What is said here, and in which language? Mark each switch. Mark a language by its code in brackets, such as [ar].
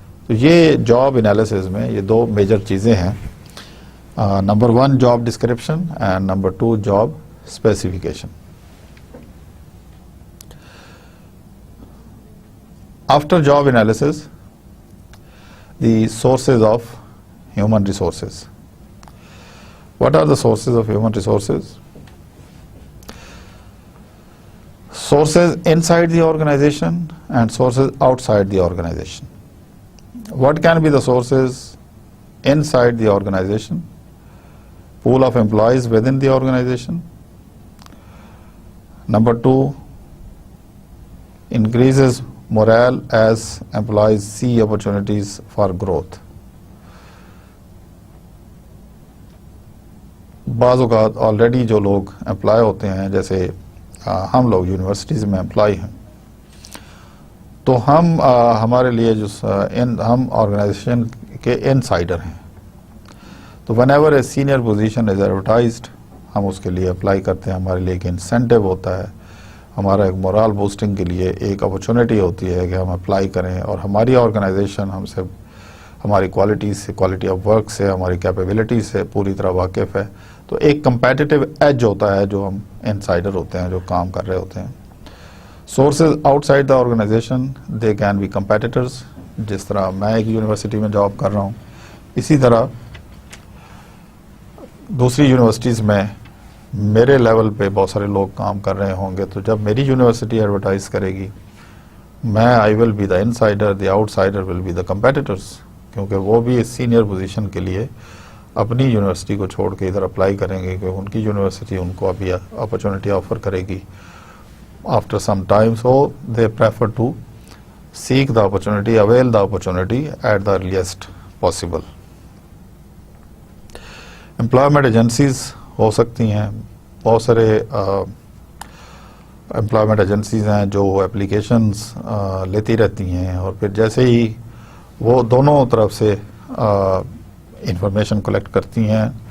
[ur] تو یہ job analysis میں یہ دو میجر چیزیں ہیں, number 1 job description and number 2 job specification. [en] After job analysis, the sources of human resources. What are the sources of human resources? Sources inside the organization and sources outside the organization. What can be the sources inside the organization? Pool of employees within the organization. Number 2, increases morale as employees see opportunities for growth. [ur] بعض اوقات already جو لوگ employee ہوتے ہیں، جیسے ہم لوگ universities میں امپلائی ہیں، تو ہمارے لیے جو ہم آرگنائزیشن کے انسائڈر ہیں، تو [en] whenever a senior position is advertised [ur] ہم اس کے لیے اپلائی کرتے ہیں. ہمارے لیے ایک انسینٹیو ہوتا ہے، ہمارا ایک مورال بوسٹنگ کے لیے ایک اپرچونٹی ہوتی ہے کہ ہم اپلائی کریں، اور ہماری آرگنائزیشن ہم سے ہماری کوالٹیز سے، کوالٹی آف ورک سے، ہماری کیپیبلٹی سے پوری طرح واقف ہے. تو ایک کمپیٹیٹیو ایج ہوتا ہے جو ہم انسائڈر ہوتے ہیں، جو کام کر رہے ہوتے ہیں. [en] Sources outside the organization they can be competitors. [ur] جس طرح میں ایک یونیورسٹی میں جاب کر رہا ہوں، اسی طرح دوسری یونیورسٹیز میں میرے لیول پہ بہت سارے لوگ کام کر رہے ہوں گے. تو جب میری یونیورسٹی ایڈورٹائز کرے گی، میں [en] I will be the insider, the outsider will be the competitors, [ur] کیونکہ وہ بھی اس سینئر پوزیشن کے لیے اپنی یونیورسٹی کو چھوڑ کے ادھر اپلائی کریں گے، کیونکہ ان کی یونیورسٹی ان کو ابھی اپرچونٹی آفر کرے گی [en] After some time. So they prefer to seek the opportunity, avail the opportunity at the earliest possible. [ur] Employment agencies ہو سکتی ہیں، بہت سارے امپلائمنٹ ایجنسیز ہیں جو اپلیکیشنز لیتی رہتی ہیں، اور پھر جیسے ہی وہ دونوں طرف سے انفارمیشن کلیکٹ کرتی ہیں،